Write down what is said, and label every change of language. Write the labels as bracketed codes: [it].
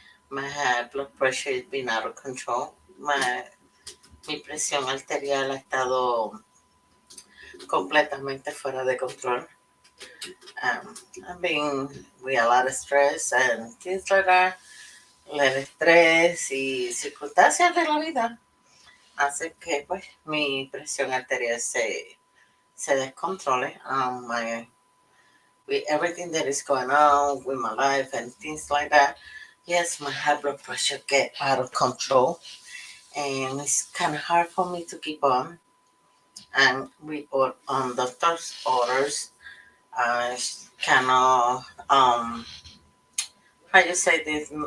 [en] My high blood pressure has been out of control. [es] Mi presión arterial ha estado completamente fuera de control. [en] I've been with a lot of stress and things like that. [es] El estrés y circunstancias de la vida hace que pues mi presión arterial se descontrole. [en] With everything that is going on with my life and things like that, yes, my high blood pressure get out of control, and it's kind of hard for me to keep on. And we on doctor's orders, I cannot how you say this?